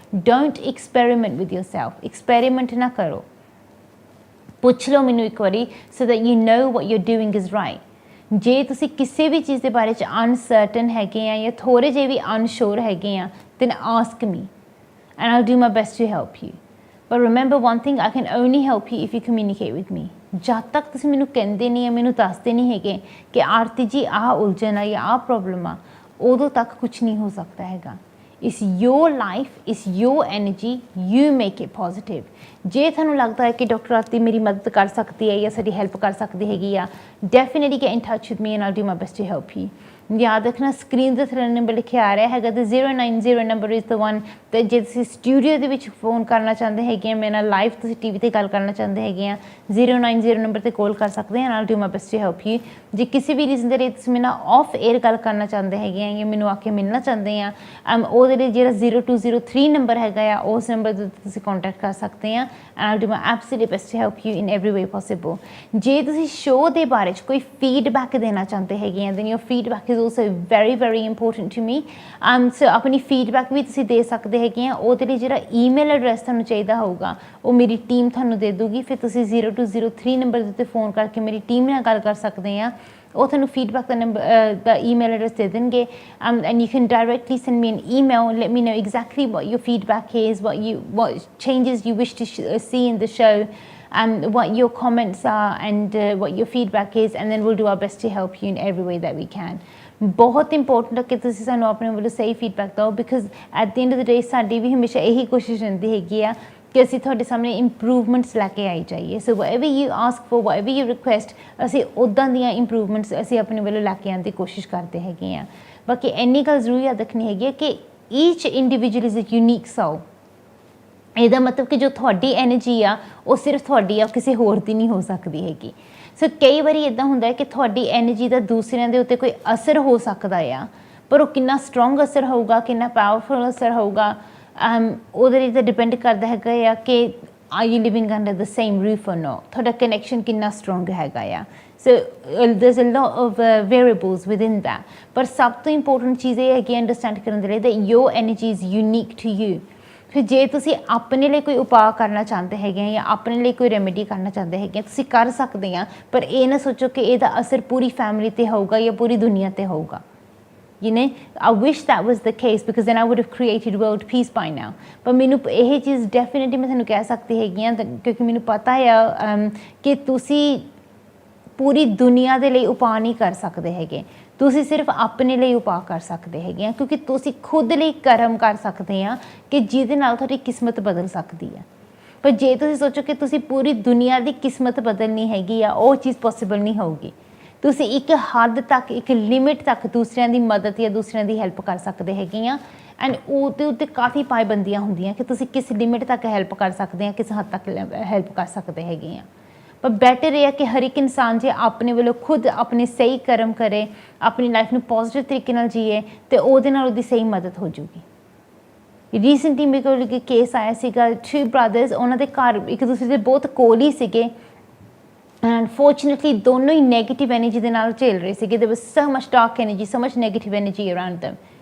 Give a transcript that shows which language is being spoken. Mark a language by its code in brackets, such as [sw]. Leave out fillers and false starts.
[en] don't experiment with yourself, experiment [pa] ਨਾ ਕਰੋ, ਪੁੱਛ ਲਓ ਮੈਨੂੰ ਇੱਕ ਵਾਰੀ, [en] So that you know what you are doing is right. [pa] ਜੇ ਤੁਸੀਂ ਕਿਸੇ ਵੀ ਚੀਜ਼ ਦੇ ਬਾਰੇ 'ਚ ਅਨਸਰਟਨ ਹੈਗੇ ਆ ਜਾਂ ਥੋੜ੍ਹੇ ਜਿਹੇ ਵੀ ਅਨਸ਼ੋਰ ਹੈਗੇ ਆ, [en] then ask me and I'll do my best to help you. But remember one thing, I can only help you if you communicate with me. [pa] ਜਦ ਤੱਕ ਤੁਸੀਂ ਮੈਨੂੰ ਕਹਿੰਦੇ ਨਹੀਂ ਆ, ਮੈਨੂੰ ਦੱਸਦੇ ਨਹੀਂ ਹੈਗੇ ਕਿ ਆਰਤੀ ਜੀ ਆਹ ਉਲਝਣ ਆ ਜਾਂ ਆਹ ਪ੍ਰੋਬਲਮ ਆ, ਉਦੋਂ ਤੱਕ ਕੁਛ ਨਹੀਂ ਹੋ ਸਕਦਾ ਹੈਗਾ। [en] It's your life, it's your energy, you make it positive. [pa] ਜੇ ਤੁਹਾਨੂੰ ਲੱਗਦਾ ਹੈ ਕਿ ਡਾਕਟਰ ਆਰਤੀ ਮੇਰੀ ਮਦਦ ਕਰ ਸਕਦੀ ਹੈ ਜਾਂ ਸਾਡੀ ਹੈਲਪ ਕਰ ਸਕਦੀ ਹੈਗੀ ਆ, [en] Definitely get in touch with me and I'll do my best to help you. [pa] ਯਾਦ ਰੱਖਣਾ ਸਕਰੀਨ ਦੇ ਥੱਲੇ ਨੰਬਰ ਲਿਖਿਆ ਆ ਰਿਹਾ ਹੈਗਾ, ਤੇ 090 ਨੰਬਰ [en] Is the one. [pa] ਅਤੇ ਜੇ ਤੁਸੀਂ ਸਟੂਡੀਓ ਦੇ ਵਿੱਚ ਫੋਨ ਕਰਨਾ ਚਾਹੁੰਦੇ ਹੈਗੇ ਆ, ਮੇਰੇ ਨਾਲ ਲਾਈਵ ਤੁਸੀਂ ਟੀ ਵੀ 'ਤੇ ਗੱਲ ਕਰਨਾ ਚਾਹੁੰਦੇ ਹੈਗੇ ਆ, 090 ਨੰਬਰ 'ਤੇ ਕਾਲ ਕਰ ਸਕਦੇ ਆ, [en] I'll do my best to help you. [pa] ਜੇ ਕਿਸੇ ਵੀ ਰੀਜ਼ਨ ਦੇ ਲਈ ਤੁਸੀਂ ਮੇਰੇ ਨਾਲ ਆਫ ਏਅਰ ਗੱਲ ਕਰਨਾ ਚਾਹੁੰਦੇ ਹੈਗੇ ਆ ਜਾਂ ਮੈਨੂੰ ਆ ਕੇ ਮਿਲਣਾ ਚਾਹੁੰਦੇ ਆ, ਉਹਦੇ ਲਈ ਜਿਹੜਾ 0203 ਨੰਬਰ ਹੈਗਾ ਆ, ਉਸ ਨੰਬਰ ਦੇ ਉੱਤੇ ਤੁਸੀਂ ਕੰਟੈਕਟ ਕਰ ਸਕਦੇ ਆ, [en] and I'll do my absolute best to help you in every way possible. [pa] ਜੇ ਤੁਸੀਂ ਸ਼ੋਅ ਦੇ ਬਾਰੇ 'ਚ ਕੋਈ ਫੀਡਬੈਕ ਦੇਣਾ ਚਾਹੁੰਦੇ ਹੈਗੇ ਆ, [en] then your feedback is also very very important to me. [pa] So ਆਪਣੀ ਫੀਡਬੈਕ ਵੀ ਤੁਸੀਂ ਦੇ ਸਕਦੇ ਹੈਗੇ ਆ। ਉਹਦੇ ਲਈ ਜਿਹੜਾ ਈਮੇਲ ਐਡਰੈਸ ਤੁਹਾਨੂੰ ਚਾਹੀਦਾ ਹੋਊਗਾ ਉਹ ਮੇਰੀ ਟੀਮ ਤੁਹਾਨੂੰ ਦੇ ਦੂਗੀ, ਫਿਰ ਤੁਸੀਂ 0203 ਨੰਬਰ ਦੇ ਉੱਤੇ ਫੋਨ ਕਰਕੇ ਮੇਰੀ ਟੀਮ ਨਾਲ ਗੱਲ ਕਰ ਸਕਦੇ ਆ, ਉਹ ਤੁਹਾਨੂੰ ਫੀਡਬੈਕ ਦਾ ਨੰਬਰ ਦਾ ਈਮੇਲ ਐਡਰੈਸ ਦੇ ਦੇਣਗੇ, [en] and you can directly send me an email, let me know exactly what your feedback is, what changes you wish to see in the show, what your comments are and what your feedback is, and then we'll do our best to help you in every way that we can. [pa] ਬਹੁਤ important ਹੈ ਕਿ ਤੁਸੀਂ ਸਾਨੂੰ ਆਪਣੇ ਵੱਲੋਂ ਸਹੀ feedback ਦਿਓ, [en] because at the end of the day [pa] ਸਾਡੀ ਵੀ ਹਮੇਸ਼ਾ ਇਹੀ ਕੋਸ਼ਿਸ਼ ਰਹਿੰਦੀ ਹੈਗੀ ਆ ਕਿ ਅਸੀਂ ਤੁਹਾਡੇ ਸਾਹਮਣੇ ਇੰਪਰੂਵਮੈਂਟਸ ਲੈ ਕੇ ਆਈ ਜਾਈਏ। [en] so whatever you ask for, whatever you request, [pa] ਅਸੀਂ ਉੱਦਾਂ ਦੀਆਂ ਇੰਪਰੂਵਮੈਂਟਸ ਅਸੀਂ ਆਪਣੇ ਵੱਲੋਂ ਲੈ ਕੇ ਆਉਣ ਦੀ ਕੋਸ਼ਿਸ਼ ਕਰਦੇ ਹੈਗੇ ਆ। ਬਾਕੀ ਇੰਨੀ ਗੱਲ ਜ਼ਰੂਰ ਯਾਦ ਰੱਖਣੀ ਹੈਗੀ ਹੈ ਕਿ [en] Each individual is a unique soul. [pa] ਇਹਦਾ ਮਤਲਬ ਕਿ ਜੋ ਤੁਹਾਡੀ ਐਨਰਜੀ ਆ ਉਹ ਸਿਰਫ ਤੁਹਾਡੀ ਆ, ਕਿਸੇ ਹੋਰ ਦੀ ਨਹੀਂ ਹੋ ਸਕਦੀ ਹੈਗੀ। ਸੋ ਕਈ ਵਾਰੀ ਇੱਦਾਂ ਹੁੰਦਾ ਹੈ ਕਿ ਤੁਹਾਡੀ ਐਨਰਜੀ ਦਾ ਦੂਸਰਿਆਂ ਦੇ ਉੱਤੇ ਕੋਈ ਅਸਰ ਹੋ ਸਕਦਾ ਆ, ਪਰ ਉਹ ਕਿੰਨਾ ਸਟਰੋਂਗ ਅਸਰ ਹੋਊਗਾ, ਕਿੰਨਾ ਪਾਵਰਫੁਲ ਅਸਰ ਹੋਊਗਾ, ਉਹਦੇ ਲਈ ਤਾਂ ਡਿਪੈਂਡ ਕਰਦਾ ਹੈਗਾ ਆ ਕਿ [en] are you living under the same roof or no, [pa] ਤੁਹਾਡਾ ਕਨੈਕਸ਼ਨ ਕਿੰਨਾ ਸਟਰੋਂਗ ਹੈਗਾ ਆ। [en] so there's a lot of variables within that, [pa] ਪਰ ਸਭ ਤੋਂ ਇੰਪੋਰਟੈਂਟ ਚੀਜ਼ ਇਹ ਹੈਗੀ ਅੰਡਰਸਟੈਂਡ ਕਰਨ ਦੇ ਲਈ [en] that your energy is unique to you. [pa] ਫਿਰ ਜੇ ਤੁਸੀਂ ਆਪਣੇ ਲਈ ਕੋਈ ਉਪਾਅ ਕਰਨਾ ਚਾਹੁੰਦੇ ਹੈਗੇ ਆ ਜਾਂ ਆਪਣੇ ਲਈ ਕੋਈ ਰੈਮੇਡੀ ਕਰਨਾ ਚਾਹੁੰਦੇ ਹੈਗੇ ਆ, ਤੁਸੀਂ ਕਰ ਸਕਦੇ ਆ, ਪਰ ਇਹ ਨਾ ਸੋਚੋ ਕਿ ਇਹਦਾ ਅਸਰ ਪੂਰੀ ਫੈਮਿਲੀ 'ਤੇ ਹੋਊਗਾ ਜਾਂ ਪੂਰੀ ਦੁਨੀਆ 'ਤੇ ਹੋਊਗਾ। [en] You know, I wish that was the case because then I would have created world peace by now. [pa] ਪਰ ਮੈਨੂੰ ਇਹ ਚੀਜ਼ ਡੈਫੀਨੇਟਲੀ ਮੈਂ ਤੁਹਾਨੂੰ ਕਹਿ ਸਕਦੀ ਹੈਗੀ ਆ, ਕਿਉਂਕਿ ਮੈਨੂੰ ਪਤਾ ਆ ਕਿ ਤੁਸੀਂ ਪੂਰੀ ਦੁਨੀਆ ਦੇ ਲਈ ਉਪਾਅ ਨਹੀਂ ਕਰ ਸਕਦੇ ਹੈਗੇ, ਤੁਸੀਂ ਸਿਰਫ ਆਪਣੇ ਲਈ ਉਪਾਅ ਕਰ ਸਕਦੇ ਹੈਗੇ ਆ, ਕਿਉਂਕਿ ਤੁਸੀਂ ਖੁਦ ਲਈ ਕਰਮ ਕਰ ਸਕਦੇ ਆ ਕਿ ਜਿਹਦੇ ਨਾਲ ਤੁਹਾਡੀ ਕਿਸਮਤ ਬਦਲ ਸਕਦੀ ਆ। ਪਰ ਜੇ ਤੁਸੀਂ ਸੋਚੋ ਕਿ ਤੁਸੀਂ ਪੂਰੀ ਦੁਨੀਆ ਦੀ ਕਿਸਮਤ ਬਦਲਣੀ ਹੈਗੀ ਆ, ਉਹ ਚੀਜ਼ ਪੋਸੀਬਲ ਨਹੀਂ ਹੋਊਗੀ। ਤੁਸੀਂ ਇੱਕ ਹੱਦ ਤੱਕ, ਇੱਕ ਲਿਮਿਟ ਤੱਕ ਦੂਸਰਿਆਂ ਦੀ ਮਦਦ ਜਾਂ ਦੂਸਰਿਆਂ ਦੀ ਹੈਲਪ ਕਰ ਸਕਦੇ ਹੈਗੇ ਆ, ਐਂਡ ਉਹਦੇ ਉੱਤੇ ਕਾਫੀ ਪਾਬੰਦੀਆਂ ਹੁੰਦੀਆਂ ਕਿ ਤੁਸੀਂ ਕਿਸ ਲਿਮਿਟ ਤੱਕ ਹੈਲਪ ਕਰ ਸਕਦੇ ਆ, ਕਿਸ ਹੱਦ ਤੱਕ ਹੈਲਪ ਕਰ ਸਕਦੇ ਹੈਗੇ ਆ। ਪਰ ਬੈਟਰ ਇਹ ਹੈ ਕਿ ਹਰ ਇੱਕ ਇਨਸਾਨ ਜੇ ਆਪਣੇ ਵੱਲੋਂ ਖੁਦ ਆਪਣੇ ਸਹੀ ਕਰਮ ਕਰੇ, ਆਪਣੀ ਲਾਈਫ ਨੂੰ ਪੋਜ਼ੀਟਿਵ ਤਰੀਕੇ ਨਾਲ ਜੀਏ, ਅਤੇ ਉਹਦੇ ਨਾਲ ਉਹਦੀ ਸਹੀ ਮਦਦ ਹੋ ਜੂਗੀ। ਰੀਸੈਂਟਲੀ ਮੇਰੇ ਕੋਲ ਇੱਕ ਕੇਸ ਆਇਆ ਸੀਗਾ, 2 ਬ੍ਰਦਰਸ, ਉਹਨਾਂ ਦੇ ਘਰ ਇੱਕ ਦੂਸਰੇ ਦੇ ਬਹੁਤ ਕੋਲ ਹੀ ਸੀਗੇ, ਐਂਡ ਅਨਫੋਰਚੂਨੇਟਲੀ ਦੋਨੋਂ ਹੀ ਨੈਗੇਟਿਵ ਐਨਰਜੀ ਦੇ ਨਾਲ ਝੇਲ ਰਹੇ ਸੀਗੇ। [en] There was so much dark energy, so much negative energy around them।